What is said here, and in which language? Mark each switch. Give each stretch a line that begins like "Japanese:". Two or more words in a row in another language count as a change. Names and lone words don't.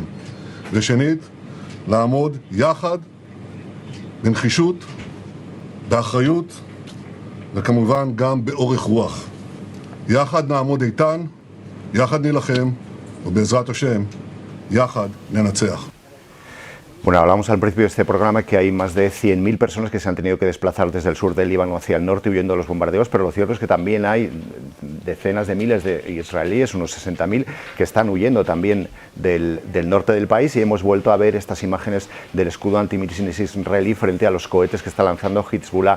Hebrew: ושנית, לעמוד יחד, בנחישות, באחריות, וכמובן גם באורך רוח. יחד נעמוד איתן, יחד נילחם, ובעזרת השם, יחד ננצח.
Spanish: Bueno, hablamos al principio de este programa que hay más de 100.000 personas que se han tenido que desplazar desde el sur del Líbano hacia el norte huyendo de los bombardeos, pero lo cierto es que también hay decenas de miles de israelíes, unos 60.000, que están huyendo también del norte del país, y hemos vuelto a ver estas imágenes del escudo antimisiles israelí frente a los cohetes que está lanzando Hezbollah.